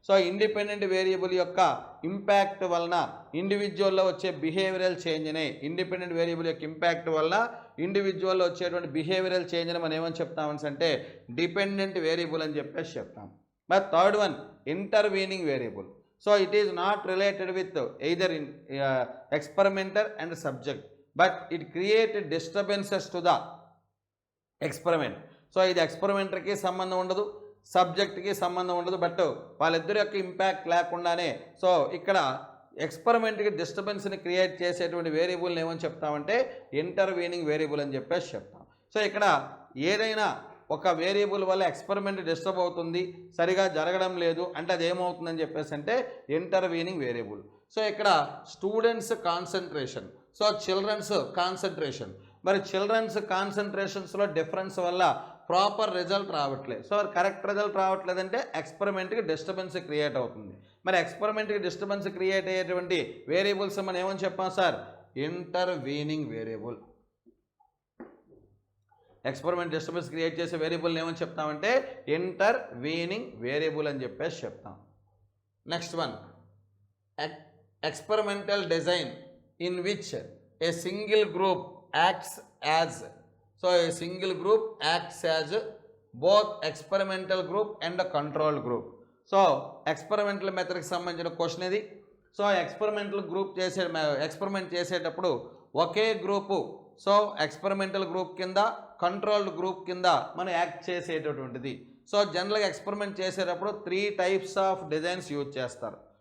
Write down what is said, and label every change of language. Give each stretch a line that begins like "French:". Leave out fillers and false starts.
Telugu: Independent variable యొక్క impact వలన ఇండివిజువల్లో వచ్చే బిహేవియరల్ చేంజ్నే, ఇండిపెండెంట్ వేరియబుల్ యొక్క ఇంపాక్ట్ వలన ఇండివిజువల్లో వచ్చేటువంటి బిహేవియరల్ చేంజ్ని మనం ఏమని చెప్తామని డిపెండెంట్ వేరియబుల్ అని చెప్పేసి చెప్తాం. మరి third one intervening variable.
English: it is not related with either experimenter and subject, but it created disturbances to the experiment.
Telugu: ఇది ఎక్స్పెరిమెంటర్కి సంబంధం ఉండదు, సబ్జెక్ట్కి సంబంధం ఉండదు, బట్ వాళ్ళిద్దరి యొక్క ఇంపాక్ట్ లేకుండానే ఇక్కడ ఎక్స్పెరిమెంట్కి డిస్టర్బెన్స్ని క్రియేట్ చేసేటువంటి వేరియబుల్ని ఏమని చెప్తామంటే ఇంటర్వీనింగ్ వేరియబుల్ అని చెప్పేసి చెప్తాం. ఇక్కడ ఏదైనా ఒక వేరియబుల్ వల్ల ఎక్స్పెరిమెంట్ డిస్టర్బ్ అవుతుంది, సరిగా జరగడం లేదు అంటే అది ఏమవుతుందని చెప్పేసి అంటే ఇంటర్వీనింగ్ వేరియబుల్. ఇక్కడ స్టూడెంట్స్ కాన్సన్ట్రేషన్, చిల్డ్రన్స్ కాన్సన్ట్రేషన్, మరి చిల్డ్రన్స్ కాన్సన్ట్రేషన్స్లో డిఫరెన్స్ వల్ల ప్రాపర్ రిజల్ట్ రావట్లేదు. కరెక్ట్ రిజల్ట్ రావట్లేదంటే ఎక్స్పెరిమెంట్కి డిస్టర్బెన్స్ క్రియేట్ అవుతుంది. మరి ఎక్స్పెరిమెంట్కి డిస్టర్బెన్స్ క్రియేట్ అయ్యేటువంటి వేరియబుల్స్ మనం ఏమని చెప్పాం sir? Intervening variable. Experiment disturbance create చేసే వేరియబుల్ ఏమని చెప్తామంటే ఇంటర్వీనింగ్ వేరియబుల్ అని చెప్పేసి చెప్తాం.
English: Next one experimental design in which a single group acts as, so a single group acts as both experimental group and a control group.
Telugu: So experimental మెథడ్కి సంబంధించిన question ఇది. So experimental group experiment చేసేటప్పుడు ఒకే group, so experimental group కింద controlled group కింద మనం act చేసేటటువంటిది. So జనరల్గా experiment చేసేటప్పుడు 3 types of designs use చేస్తారు.